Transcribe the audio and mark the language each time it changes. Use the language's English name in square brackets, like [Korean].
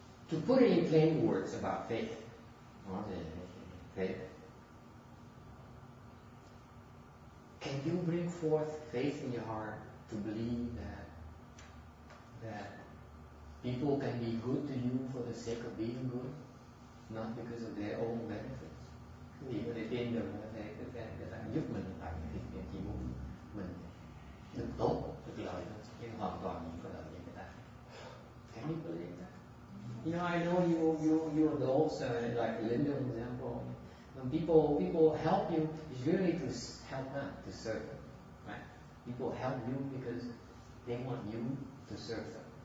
[English] To put it in plain words about faith, [Vietnamese] nói về [English] faith. Can you bring forth faith in your heart to believe that people can be good to you for the sake of being good, not because of their own benefits? [Vietnamese] Vì có thể tin được người ta giúp mình tại vì chỉ muốn mình được tốt, được lợi, nhưng hoàn toàn không có lợi cho người ta. [English] Can you believe that? You know, I know you adults, like Linda, for example. When people help you, it's really to help them, to serve them, right? People help you because they want you to serve them.